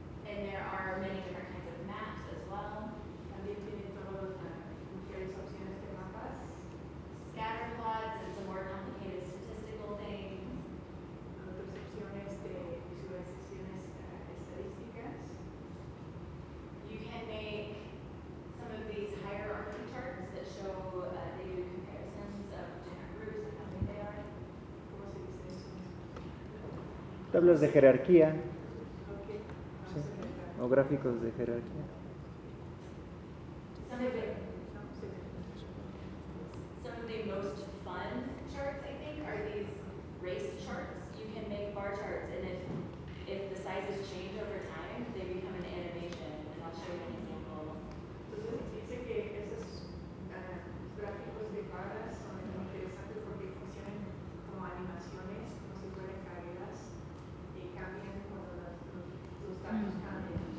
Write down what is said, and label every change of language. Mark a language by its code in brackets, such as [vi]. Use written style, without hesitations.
[en] And there are many different kinds of maps as well. [es] También tiene todas las diferentes opciones de mapas. [en] Scatter plots and some more complicated statistical things. [es] Otras opciones de visualizaciones estadísticas. [en] You can make some of these hierarchy charts that show the comparisons of different groups and how big they are. [es] ¿Cómo se dice eso? Tablas de jerarquía. Sí. O gráficos de jerarquía. [en] Some of the most fun charts, I think, are these race charts. You can make bar charts, and if the sizes change over time, they become an animation. And I'll show you an example. [es] Entonces dice que esos gráficos de barras son interesantes porque funcionan como animaciones, como si fueran carreras y cambian cuando los datos cambian.